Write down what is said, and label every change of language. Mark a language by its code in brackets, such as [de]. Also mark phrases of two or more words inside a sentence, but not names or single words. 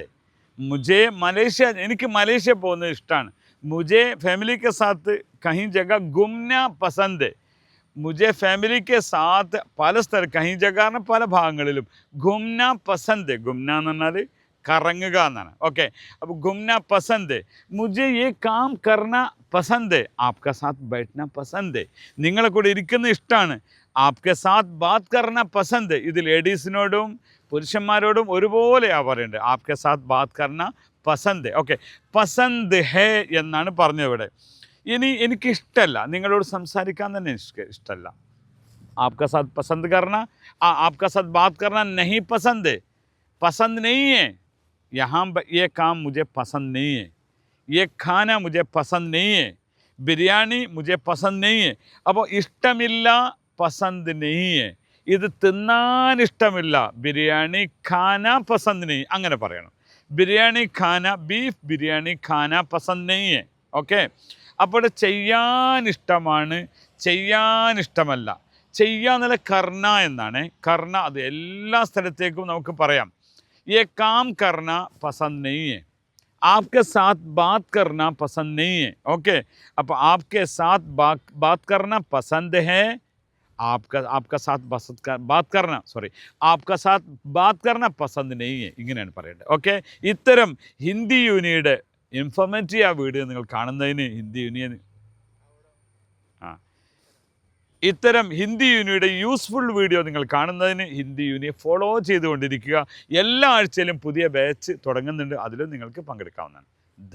[ml] മുझे മലേഷ്യ, എനിക്ക് മലേഷ്യ പോകുന്നത് ഇഷ്ടമാണ്. [hi] मुझे फैमिली के साथ कहीं जगह घूमना पसंद है. मुझे फैमिली के साथ [ml] പല സ്ഥലം, [hi] कहीं जगह [ml] പല ഭാഗങ്ങളിലും, [hi] घूमना पसंद. [ml] ഗുംന എന്ന് പറഞ്ഞാൽ കറങ്ങുക എന്നാണ്. ഓക്കെ, അപ്പോൾ [hi] घूमना पसंद. മുझे ये काम करना पसंद है, आपका साथ बैठना पसंद है. [ml] നിങ്ങളെ കൂടെ ഇരിക്കുന്ന ഇഷ്ടമാണ്. [hi] आपके साथ बात करना पसंद. [ml] ഇത് ലേഡീസിനോടും പുരുഷന്മാരോടും ഒരുപോലെയാണ് പറയേണ്ടത്. [hi] आपके साथ बात करना पसंद. [ml] ഓക്കെ, [hi] पसंद है [ml] എന്നാണ് പറഞ്ഞത് ഇവിടെ. ഇനി എനിക്കിഷ്ടമല്ല, നിങ്ങളോട് സംസാരിക്കാൻ തന്നെ ഇഷ്ടമല്ല. [hi] आपका साथ पसंद करना, आपका साथ बात करना नहीं पसंद. पसंद नहीं है, यहाँ ये काम मुझे पसंद नहीं है, ये खाना मुझे पसंद नहीं है, बिरयानी मुझे पसंद नहीं है. [ml] അപ്പോൾ ഇഷ്ടമില്ല, [hi] पसंद नहीं है. [ml] ഇത് തിന്നാൻ ഇഷ്ടമില്ല, [hi] बिरयानी खाना पसंद नहीं, [ml] അങ്ങനെ പറയണം. [hi] बिरयानी खाना, बीफ बिरयानी खाना पसंद नहीं है. [ml] ഓക്കെ, അപ്പോൾ ചെയ്യാൻ ഇഷ്ടമാണ്, ചെയ്യാൻ ഇഷ്ടമല്ല. ചെയ്യാന്നുള്ള കർണ എന്നാണ്. കർണ അത് എല്ലാ സ്ഥലത്തേക്കും നമുക്ക് പറയാം. [hi] ये काम करना पसंद नहीं है, आपके साथ बात करना पसंद नहीं है. ओके, अब आपके साथ बात करना पसंद है, आपका साथ बात करना आपका साथ बात करना पसंद नहीं है, [ml] ഇങ്ങനെയാണ് പറയേണ്ടത്. ഓക്കെ, ഇത്തരം ഹിന്ദി യൂണിയുടെ ഇൻഫോർമേറ്റീവ് ആ വീഡിയോ നിങ്ങൾ കാണുന്നതിന് ഹിന്ദി യൂണിയൻ ഇത്തരം ഹിന്ദി യൂണിയുടെ യൂസ്ഫുൾ വീഡിയോ നിങ്ങൾ കാണുന്നതിന് ഹിന്ദി യൂണിയെ ഫോളോ ചെയ്തുകൊണ്ടിരിക്കുക. എല്ലാ ആഴ്ചയിലും പുതിയ ബാച്ച് തുടങ്ങുന്നുണ്ട്, അതിലും നിങ്ങൾക്ക് പങ്കെടുക്കാവുന്നതാണ്.